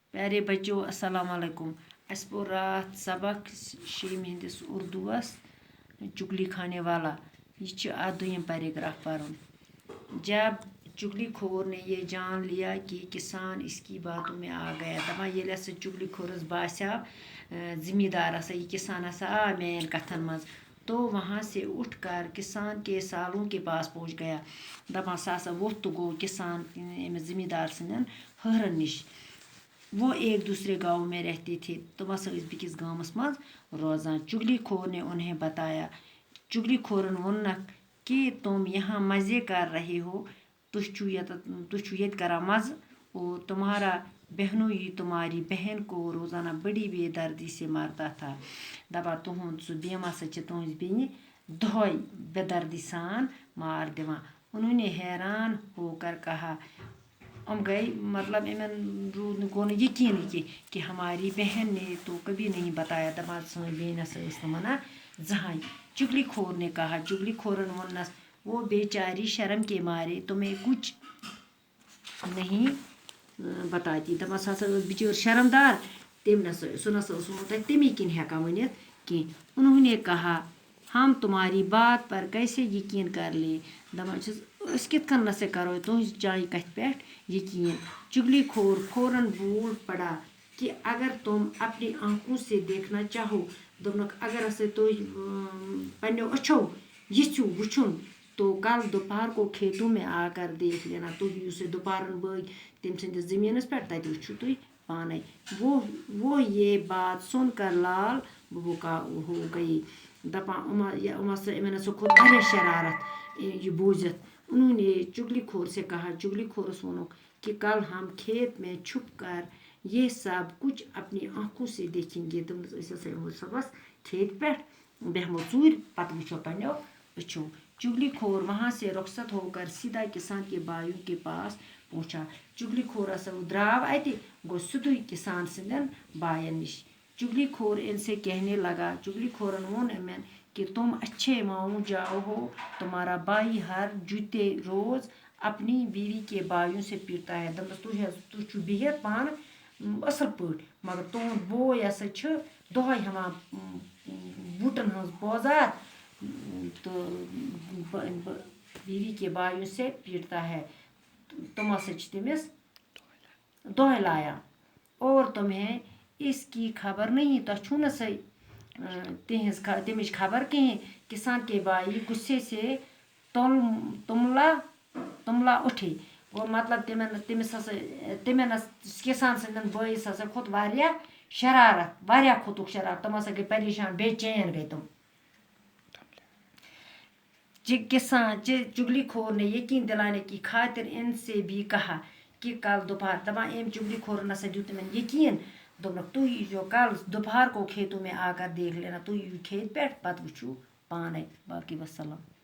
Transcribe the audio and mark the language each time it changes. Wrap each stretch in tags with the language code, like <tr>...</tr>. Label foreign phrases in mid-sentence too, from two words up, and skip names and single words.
<ur>پیارے بچوں السلام علیکم.</ur> <ks>اس پور رات سبق شیٚیِمہِ ہِنٛدِس اردوٗوَس</ks> <ur>چُگلی کھانے والا.</ur> <ks>یہ دوٚیِم پیراگراف پرُن.</ks> <ur>جب چگلی خور نے یہ جان لیا کہ کسان اس کی باتوں میں آ گیا.</ur> <ks>دپان ییٚلہِ ہسا چگلی خورس باسیو زمیندار ہسا یہ کسان ہسا آو میٛانٮ۪ن کتھن منٛز</ks> <ur>تو وہاں سے اٹھ کر کسان کے سالوں کے پاس پہنچ گیا.</ur> <ks>دپان سُہ ہسا ووٚتھ تہٕ گوٚو کسان أمِس زمیندار سٕنٛدٮ۪ن ہہرن نِش.</ks> <ur>وہ ایک دوسرے گاؤں میں رہتے تھے.</ur> <ks>تم ہسا ٲسۍ بیٚکِس گامس منٛز روزان.</ks> <ur>چگلی خور نے انہیں بتایا.</ur> <ks>چگلی خورن ووٚننکھ</ks> <ur>کہ تم یہاں مزے کر رہے ہو.</ur> <ks>تُہۍ چھُو ییٚتہِ کران مزٕ.</ks> <ur>اور تمہارا بہنوئی تمہاری بہن کو روزانہ بڑی بے دردی سے مارتا تھا.</ur> <ks>دپان تُہُنٛد سُہ بیٚنہِ ہسا چھِ تُہنٛزِ بیٚنہِ دۄہے بے دردی سان مار دِوان.</ks> <ur>انہوں نے حیران ہو کر کہا. گئی مطلب</ur> <ks>گوٚو نہٕ یقیٖنٕے</ks> <ur>کہ ہماری بہن نے تو کبھی نہیں بتایا.</ur> <ks>دپان سٲنۍ بیٚنہِ ہسا ٲس نہٕ وَنان زٕہٕنۍ.</ks> <ur>چگلی خور نے کہا.</ur> <ks>چگلی خورن ووٚننس</ks> <ur>وہ بیچاری شرم کے مارے تمہیں کچھ نہیں بتاتی. دپان سۄ ہسا ٲس بِچٲر شرمدار. سُہ نسا اوس نہٕ تۄہہِ تَمی کِنۍ ہٮ۪کان ؤنِتھ کینٛہہ. انہوں نے کہا ہم تمہاری بات پر کیسے یقین کر لیں.</ur> <ks>دپان چھِس أسۍ کِتھ کٔنۍ نسا کرو تُہنٛزِ چانہِ کتھِ پٮ۪ٹھ یقین.</ks> <ur>چگلی خور فوراً بول پڑا کہ اگر تم اپنی آنکھوں سے دیکھنا چاہو.</ur> <ks>دوٚپنکھ اگر ہسا تُہۍ پنٛنیو أچھو یژھِو وٕچھُن</ks> <ur>تو کل دوپہر کو کھیتوں میں آ کر دیکھ لینا.</ur> <ks>تُہۍ یِیِو سا دُپہرن بٲگۍ تٔمۍ سٕنٛدِس زٔمیٖنس پٮ۪ٹھ تتہِ وٕچھِو تُہۍ پانے.</ks> <ur>وہ یہ بات سن کر لال بُکا ہو گئی.</ur> <ks>دپان یِمن ہسا کھوٚت واریاہ شرارت یہ بوٗزِتھ.</ks> <ur>انہوں نے چگلی خور سے کہا.</ur> <ks>چگلی خورس ووٚنُکھ</ks> <ur>کہ کل ہم کھیت میں چھپ کر یہ سب کچھ اپنی آنکھوں سے دیکھیں گے.</ur> <ks>دوٚپنس أسۍ ہسا یِمو صبحس کھیتہِ پٮ۪ٹھ بیٚہمو ژوٗرِ پتہٕ وٕچھو پنٛنیو أچھو.</ks> <ur>چگلی خور وہاں سے رخصت ہو کر سیدھا کسان کے بھائیوں کے پاس پہنچا.</ur> <ks>چگلی خور ہسا درٛاو اَتہِ گوٚو سیوٚدُے کسان سٕنٛدٮ۪ن بایَن نِش.</ks> <ur>چگلی خور ان سے کہنے لگا.</ur> <ks>چگلی خورن ووٚن یِمن</ks> <ur>کہ تم اچھے ماؤں جاؤ ہو. تمہارا بھائی ہر جُتے روز اپنی بیوی کے بھائیوں سے پیٹتا ہے.</ur> <ks>دپنس تُہۍ چھُو بِہِتھ پانہٕ اصل پٲٹھۍ مگر تُہُنٛد بوے ہسا چھِ دۄہے ہٮ۪وان بوٗٹن ہٕنٛز بوزار تہٕ</ks> <ur>بیوی کے بھائیوں سے پیٹتا ہے.</ur> <ks>تم ہسا چھِ تٔمِس دۄہے لایان.</ks> <ur>اور تمہیں اس کی خبر نہیں.</ur> <ks>تۄہہِ چھُو نہٕ سۄ تمِچ خبر کِہیٖنۍ.</ks> <ur>کسان کے بھائی غصے سے تُملا اُٹھے.</ur> <ks>گوٚو مطلب تِمن کسان سٕنٛدٮ۪ن بٲیِس ہسا کھوٚت واریاہ شرارت. واریاہ کھوٚتُکھ شرارت. تِم ہسا گٔے پریشان بے چین گٔے تِم.</ks> <ur>چگلی خور نے یقین دلانے کی خاطر ان سے بھی کہا کہ کل دوپہر.</ur> <ks>دپان أمۍ چگلی کھورن ہسا دیُت تِمن یقین. دوٚپنکھ تُہۍ ییٖزیو</ks> <ur>کل دوپہر کو کھیتوں میں آ کر دیکھ لینا.</ur> <ks>تُہۍ یِیِو کھیتہِ پٮ۪ٹھ پتہٕ وٕچھِو پانے.</ks> <ur>باقی وسلام.</ur>